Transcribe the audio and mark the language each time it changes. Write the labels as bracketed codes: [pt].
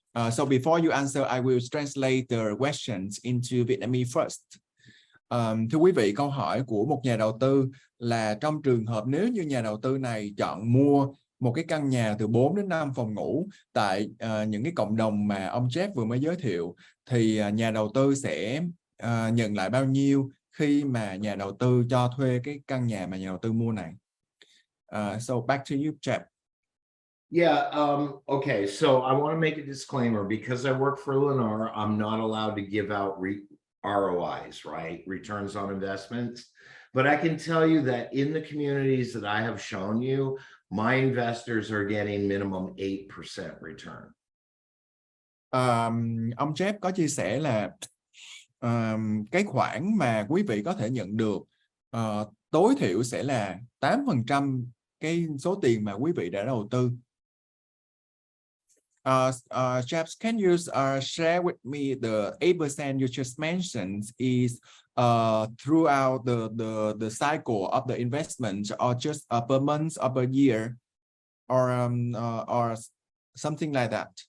[en] So before you answer, I will translate the questions into Vietnamese first. [vi] Thưa quý vị, câu hỏi của một nhà đầu tư là trong trường hợp nếu như nhà đầu tư này chọn mua một cái căn nhà từ 4 đến 5 phòng ngủ tại những cái cộng đồng mà ông Jeff vừa mới giới thiệu, thì nhà đầu tư sẽ nhận lại bao nhiêu khi mà nhà đầu tư cho thuê cái căn nhà mà nhà đầu tư mua này. [en] So back to you, Jeff. Yeah, okay, so I want to make a disclaimer. Because I work for Lennar, I'm not allowed to give out ROIs, right? Returns on investments. But I can tell you that in the communities that I have shown you, my investors are getting minimum 8% return. [vi] Ông Jeff có chia sẻ là cái khoản mà quý vị có thể nhận được tối thiểu sẽ là 8% cái số tiền mà quý vị đã đầu tư. [en] Jeff, can you share with me the 8% you just mentioned is throughout the cycle of the investment, or just per month or per year, or something like that?